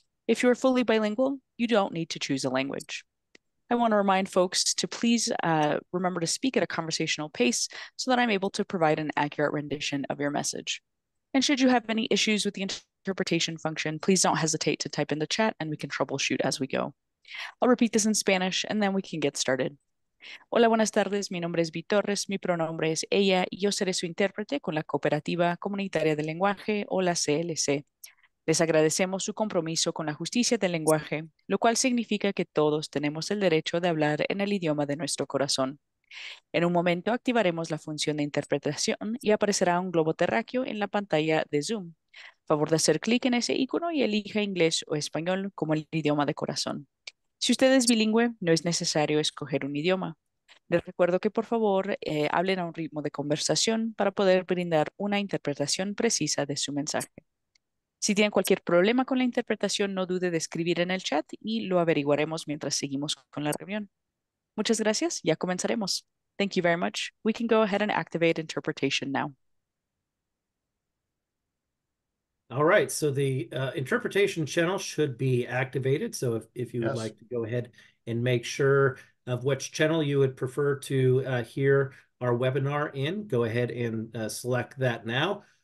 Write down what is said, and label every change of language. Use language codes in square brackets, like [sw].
[en] If you are fully bilingual, you don't need to choose a language. I want to remind folks to please remember to speak at a conversational pace so that I'm able to provide an accurate rendition of your message. And should you have any issues with the interpretation function, please don't hesitate to type in the chat and we can troubleshoot as we go. I'll repeat this in Spanish and then we can get started. [es] Hola, buenas tardes. Mi nombre es Vi Torres, mi pronombre es ella y yo seré su intérprete con la Cooperativa Comunitaria de Lenguaje o la CLC. Les agradecemos su compromiso con la justicia del lenguaje, lo cual significa que todos tenemos el derecho de hablar en el idioma de nuestro corazón. En un momento activaremos la función de interpretación y aparecerá un globo terráqueo en la pantalla de Zoom. Favor de hacer clic en ese icono y elija inglés o español como el idioma de corazón. Si usted es bilingüe, no es necesario escoger un idioma. Les recuerdo que por favor hablen a un ritmo de conversación para poder brindar una interpretación precisa de su mensaje. Si tienen cualquier problema con la interpretación, no dude de escribir en el chat y lo averiguaremos mientras seguimos con la reunión. Muchas gracias. Ya comenzaremos. [en] Thank you very much. We can go ahead and activate interpretation now. All right, so the interpretation channel should be activated. So if you would like to go ahead and make sure of which channel you would prefer to hear our webinar in, go ahead and select that now.